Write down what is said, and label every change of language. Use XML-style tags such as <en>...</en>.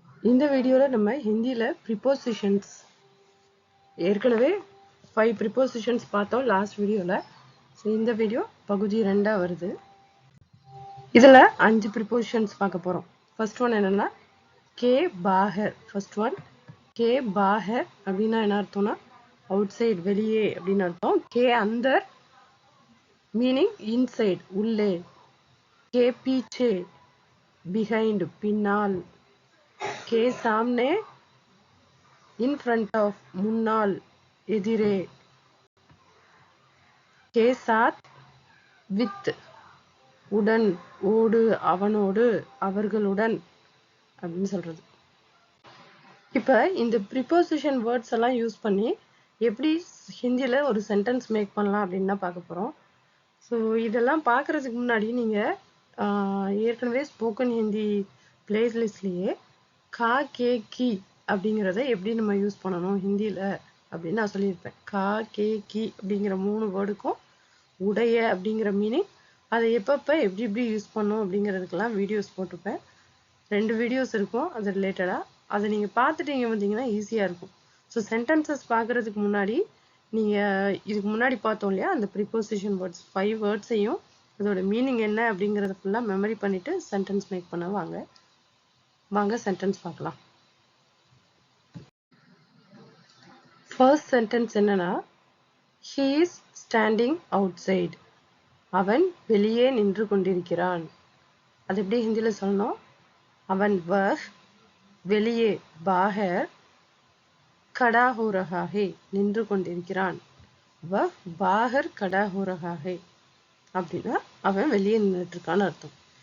<ta>இந்த வீடியோல நம்ம ஹிந்தில prepositions ஏற்கனவே 5 prepositions பார்த்தோம் லாஸ்ட் வீடியோல. இந்த வீடியோ பகுதி 2 வருது. இதுல 5 prepositions பார்க்க போறோம். First one என்னன்னா</ta> <hi>के बाहर.</hi> <ta>First one</ta> <hi>के बाहर</hi> <ta>அப்படினா என்ன அர்த்தம்னா outside வெளியே அப்படினு அர்த்தம்.</ta> <hi>के अंदर</hi> <ta>meaning inside உள்ளே. के पीछे behind பின்னால். के सामने</ta> <en>in front of</en> <ta>முன்னால் எதிரே. के साथ with உடன் ஓடு அவனோடு அவர்களுடன் அப்படின்னு சொல்றது. இப்ப இந்த preposition words எல்லாம் யூஸ் பண்ணி எப்படி ஹிந்தில ஒரு சென்டென்ஸ் மேக் பண்ணலாம் அப்படின்னு தான் பார்க்க போறோம். ஸோ இதெல்லாம் பார்க்கறதுக்கு முன்னாடி நீங்க ஏற்கனவே ஸ்போக்கன் ஹிந்தி பிளேலிஸ்ட்லயே கா கே கி அப்படிங்கிறத எப்படி நம்ம யூஸ் பண்ணணும் ஹிந்தியில அப்படின்னு நான் சொல்லியிருப்பேன். கா கே கி அப்படிங்கிற 3 வேர்டுக்கும் உடைய அப்படிங்கிற மீனிங் அதை எப்பப்ப எப்படி எப்படி யூஸ் பண்ணணும் அப்படிங்கிறதுக்கெல்லாம் வீடியோஸ் போட்டிருப்பேன். 2 வீடியோஸ் இருக்கும் அது ரிலேட்டடா. அதை நீங்க பார்த்துட்டீங்க வந்தீங்கன்னா ஈஸியா இருக்கும். ஸோ சென்டென்சஸ் பார்க்கறதுக்கு முன்னாடி நீங்க இதுக்கு முன்னாடி பார்த்தோம் இல்லையா அந்த ப்ரிப்போசிஷன் வேர்ட்ஸ் 5 வேர்ட்ஸையும் அதோட மீனிங் என்ன அப்படிங்கறத ஃபுல்லா மெமரி பண்ணிட்டு சென்டென்ஸ் மேக் பண்ண வாங்க சென்டென்ஸ் பார்க்கலாம். ஃபர்ஸ்ட் சென்டென்ஸ் என்னன்னா</ta> <en>he is standing outside.</en> <ta>அவன் வெளியே நின்று கொண்டிருக்கிறான். அது எப்படி ஹிந்தில சொல்லணும்? அவன் வெளியே பாஹர்</ta> <hi>खड़ा हो रहा है</hi> <ta>நின்று கொண்டிருக்கிறான்.</ta> <hi>बाहर खड़ा हो रहा है</hi> <ta>அப்படின்னா அவன் வெளியே நின்றுட்டு இருக்கான்னு அர்த்தம்.</ta>